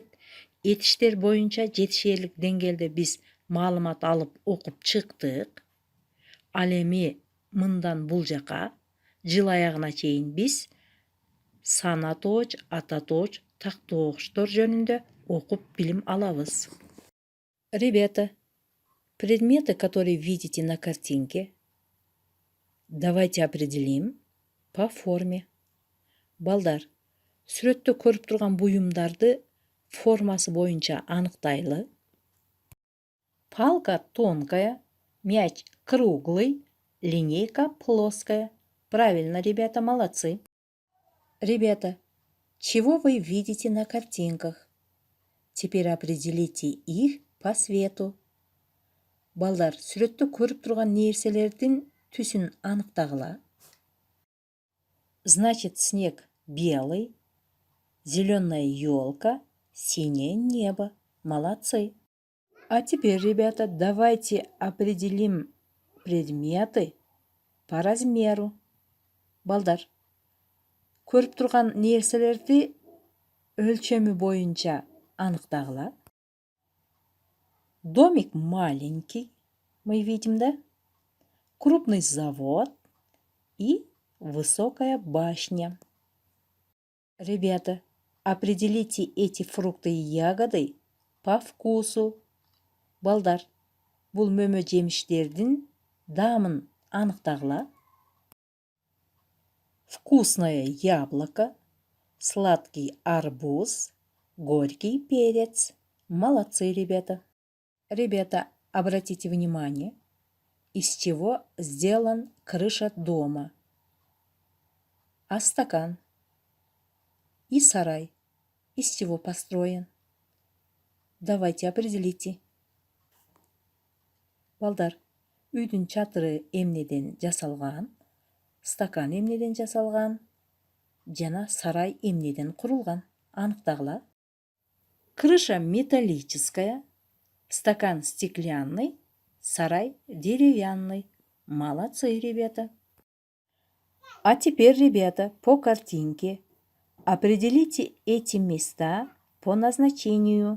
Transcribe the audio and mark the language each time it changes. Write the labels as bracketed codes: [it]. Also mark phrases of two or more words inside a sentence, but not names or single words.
[ky] Этиштер боюнча жетишерлик деңгээлде биз маалымат алып окуп чыктык. Ал эми мындан бул жака жыл аягына чейин биз санатооч, ататооч, тактоочтор жөнүндө окуп билим алабыз. [ru] Ребята, предметы, которые видите на картинке, давайте определим по форме. [ky] Балдар, сүрөттө көрүп турган буюмдарды формасы боюнча аныктайлы. [ru] Палка тонкая, мяч круглый, линейка плоская. Правильно, ребята, молодцы. Ребята, чего вы видите на картинках? Теперь определите их по свету. [ky] Балдар, сүрөттө көрүп турган нерселердин түсүн аныктагыла. [ru] Значит, снег белый, зеленая елка, синее небо. Молодцы. А теперь, ребята, давайте определим предметы по размеру. [ky] Балдар, көрүп турган нерселерди өлчөмү боюнча аныктагыла. [ru] Домик маленький, мы видим, да? Крупный завод и высокая башня. Ребята, определите эти фрукты и ягоды по вкусу. [ky] Балдар, бул мөмө жемиштердин даамын аныктагыла. [ru] Вкусное яблоко, сладкий арбуз, горький перец. Молодцы, ребята. Ребята, обратите внимание, из чего сделан крыша дома. А стакан? И сарай. Из чего построен? Давайте определите. [ky] Балдар, үйдүн чатыры эмнеден жасалган? Стакан эмнеден жасалган? Жана сарай эмнеден курулган? Аныктагыла. [ru] Крыша металлическая, стакан стеклянный, сарай деревянный. Молодцы, ребята. А теперь, ребята, по картинке определите эти места по назначению.